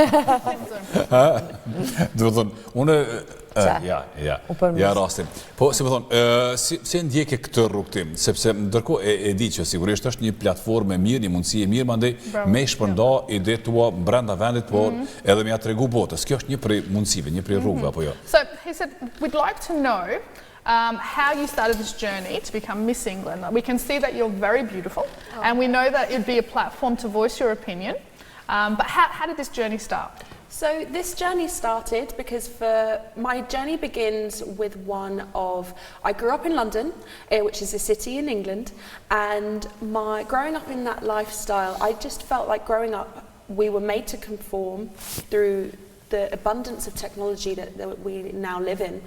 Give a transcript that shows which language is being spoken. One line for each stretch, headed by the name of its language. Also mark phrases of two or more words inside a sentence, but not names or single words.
Albanian: Dhe më thonë, une... Ja, rastin. Po, si më thonë, si e ndjekje këtë rrugtim? Sepse ndërkohë e di që sigurisht është një platformë e mirë, një mundësi e mirë, mandej me shpërnda ide tua brenda vendit, por edhe me ja tregu botës. Kjo është një prej mundësive, një prej rrugëve, apo jo?
English: So, he said, we'd like to know how you started this journey to become Miss England. We can see that you're very beautiful, and we know that it'd be a platform to voice your opinion. But how did this journey start? So this journey started because my journey begins with one of, I grew up in London, which is a city in England, and growing up in that lifestyle, I just felt like growing up, we were made to conform through the abundance of technology that we now live in.